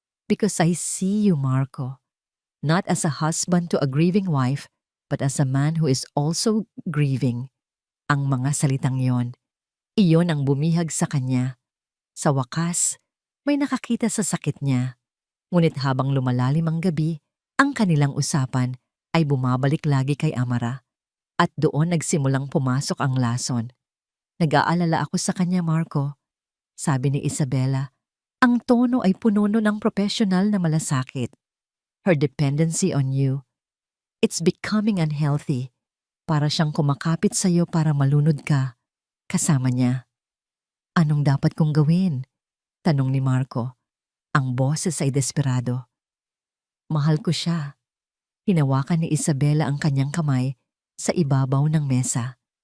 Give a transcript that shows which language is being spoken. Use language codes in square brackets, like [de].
[en] "Because I see you, Marco, not as a husband to a grieving wife, but as a man who is also grieving." [tl] Ang mga salitang yon, iyon ang bumihag sa kanya. Sa wakas, may nakakita sa sakit niya. Ngunit habang lumalalim ang gabi, ang kanilang usapan ay bumabalik lagi kay Amara. At doon nagsimulang pumasok ang lason. "Nag-aalala ako sa kanya, Marco," sabi ni Isabela. Ang tono ay puno ng profesional na malasakit. [en] "Her dependency on you, it's becoming unhealthy. [tl] Para siyang kumakapit sa iyo para malunod ka, kasama niya." "Anong dapat kong gawin?" tanong ni Marco. Ang boses ay desperado. "Mahal ko siya." Hinawakan ni Isabela ang kanyang kamay sa ibabaw ng mesa.